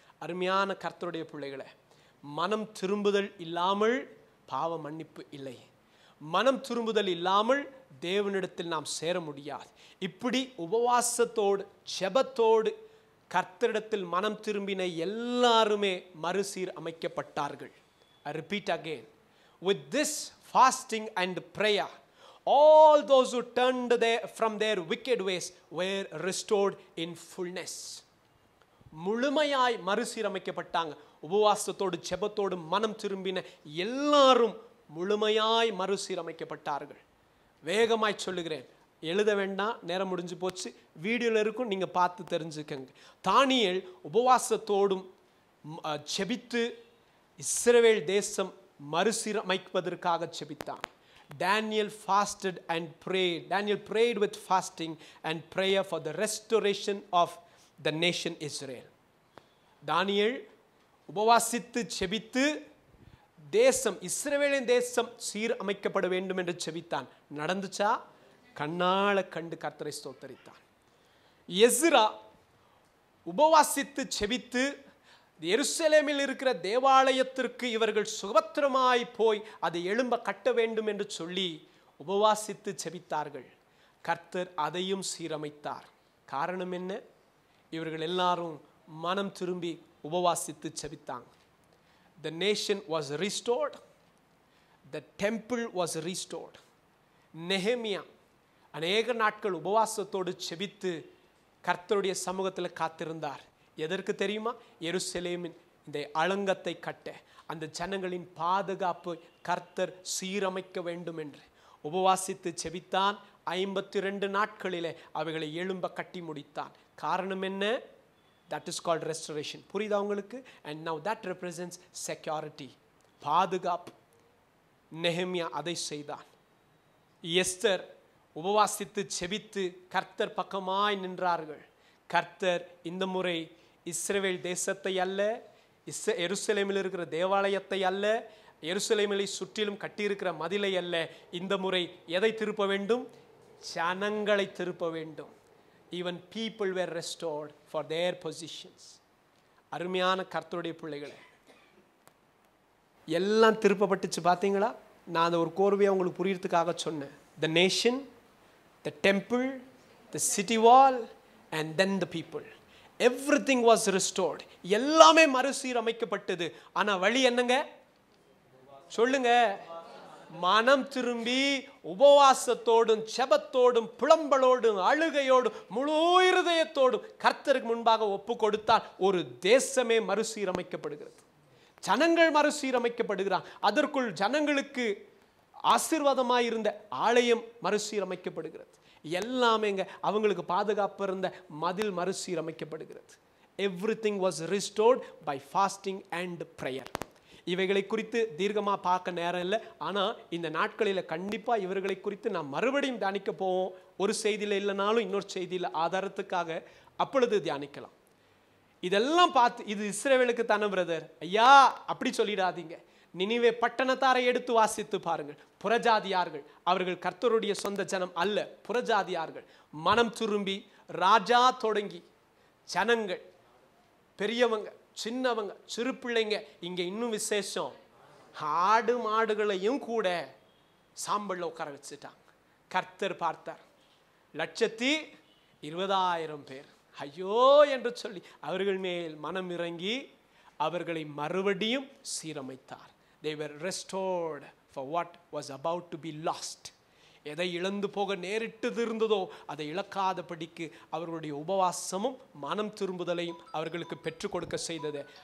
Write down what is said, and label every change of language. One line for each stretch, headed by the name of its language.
Tamil: அருமையான கர்த்தருடைய பிள்ளைகளை, மனம் திரும்புதல் இல்லாமல் பாவ மன்னிப்பு இல்லை. மனம் திரும்புதல் இல்லாமல் தேவனிடத்தில் நாம் சேர முடியாது. இப்படி உபவாசத்தோடு ஜெபத்தோடு கர்த்தரிடத்தில் மனம் திரும்பின எல்லாருமே மறுசீர் அமைக்கப்பட்டார்கள்.
English: I repeat again, with this fasting and prayer, all those who turned from their wicked ways were restored in fullness.
Tamil: முழுமையாய் மறுசீரமைக்கப்பட்டாங்க. உபவாசத்தோடு ஜெபத்தோடு மனம் திரும்பின எல்லாரும் முழுமையாய் மறுசீரமைக்கப்பட்டார்கள். வேகமாய் சொல்லுகிறேன், எழுத வேண்டாம், நேரம் முடிஞ்சு போச்சு. வீடியோவில் இருக்கும், நீங்கள் பார்த்து தெரிஞ்சுக்கங்க. தானியேல் உபவாசத்தோடும் ஜெபித்து இஸ்ரவேல் தேசம் மறுசீரமைப்பதற்காக ஜெபித்தான்.
English: Daniel fasted and prayed. Daniel prayed with fasting and prayer for the restoration of the nation Israel.
Tamil: தானியேல் உபவாசித்து ஜெபித்து தேசம், இஸ்ரவேலின் தேசம் சீர் அமைக்கப்பட வேண்டும் என்று ஜெபித்தான். நடந்துச்சா? கண்ணால கண்டு கர்த்தரை ஸ்தோத்தரித்தான். எஸ்ரா உபவாசித்து ஜெபித்து எருசலேமில் இருக்கிற தேவாலயத்திற்கு இவர்கள் சுபத்திரமாய் போய் அதை எழும்ப கட்ட வேண்டும் என்று சொல்லி உபவாசித்து ஜெபித்தார்கள். கர்த்தர் அதையும் சீரமைத்தார். காரணம் என்ன? இவர்கள் எல்லாரும் மனம் திரும்பி உபவாசித்து ஜெபித்தாங்க.
English: The nation was restored. The temple was restored.
Tamil: நெகேமியா அநேக நாட்கள் உபவாசத்தோடு ஜெபித்து கர்த்தருடைய சமூகத்தில் காத்திருந்தார். எதற்கு தெரியுமா? எருசலேமின் இந்த அலங்கத்தை கட்ட, அந்த ஜனங்களின் பாதுகாப்பு கர்த்தர் சீரமைக்க வேண்டும் என்று உபவாசித்து ஜெபித்தான். 52 நாட்களிலே அவைகளை எழும்ப கட்டி முடித்தான். காரணம் என்ன?
English: That is called restoration.
Tamil: புரியுதா உங்களுக்கு?
English: And now that represents security, பாதுகாப்பு.
Tamil: நெகேமியா அதை செய்தான். எஸ்தர் உபவாசித்து ஜெபித்து கர்த்தர் பக்கமாய் நின்றார்கள். கர்த்தர் இந்த முறை இஸ்ரவேல் தேசத்தை அல்ல, எருசலேமில் இருக்கிற தேவாலயத்தை அல்ல, எருசலேமிலே சுற்றிலும் கட்டியிருக்கிற மதிலை அல்ல, இந்த முறை எதை திருப்ப வேண்டும்? ஜனங்களை திருப்ப வேண்டும்.
English: Even people were restored for their positions.
Tamil: அருமையான கர்த்தருடைய பிள்ளைகளே, எல்லாம் திருப்பப்பட்டுச்சு பார்த்தீங்களா? நான் அதை ஒரு கோர்வையாக உங்களுக்கு புரியறதுக்காக சொன்னேன்.
English: The nation, the temple, the city wall, and then the people. Everything was restored.
Tamil: எல்லாமே மறுசீரமைக்கப்பட்டது. ஆனா வழி என்னங்க? சொல்லுங்க. மனம் திரும்பி உபவாசத்தோடும் ஜெபத்தோடும் புலம்பலோடும் அழுகையோடும் முழு இருதயத்தோடும் கர்த்தருக்கு முன்பாக ஒப்பு கொடுத்தால் ஒரு தேசமே மறுசீரமைக்கப்படுகிறது. ஜனங்கள் மறுசீரமைக்கப்படுகிறார். அதற்குள் ஜனங்களுக்கு ஆசீர்வாதமாக இருந்த ஆலயம் மறுசீரமைக்கப்படுகிறது. எல்லாமேங்க அவங்களுக்கு பாதுகாப்பு இருந்த மதில் மறுசீரமைக்கப்படுகிறது.
English: Everything was restored by fasting and prayer.
Tamil: இவைகளை குறித்து தீர்க்கமாக பார்க்க நேரம் இல்லை. ஆனால் இந்த நாட்களில் கண்டிப்பாக இவர்களை குறித்து நாம் மறுபடியும் தியானிக்க போவோம். ஒரு செய்தியில் இல்லைனாலும் இன்னொரு செய்தியில் ஆதாரத்துக்காக அப்பொழுது தியானிக்கலாம். இதெல்லாம் பார்த்து இது இஸ்ரவேலுக்கு தானே பிரதர், ஐயா அப்படி சொல்லிடாதீங்க. நினிவே பட்டணத்தாரை எடுத்து வாசித்து பாருங்கள். புறஜாதியார்கள், அவர்கள் கர்த்தருடைய சொந்த ஜனம் அல்ல, புறஜாதியார்கள். மனம் திரும்பி ராஜா தொடங்கி ஜனங்கள், பெரியவங்க சின்னவங்க சிறு பிள்ளைங்க, இங்கே இன்னும் விசேஷம் ஆடு மாடுகளையும் கூட சாம்பல்ல உட்கார வச்சுட்டாங்க. கர்த்தர் பார்த்தார். 120,000 பேர் ஐயோ என்று சொல்லி அவர்கள் மேல் மனம் இறங்கி அவர்களை மறுபடியும் சீரமைத்தார்.
English: They were restored for what was about to be lost.
Tamil: எதை இழந்து போக நேரிட்டது இருந்ததோ அதை இழக்காதபடிக்கு அவர்களுடைய உபவாசமும் மனம் திரும்புதலையும் அவர்களுக்கு பெற்றுக் கொடுக்க செய்தது.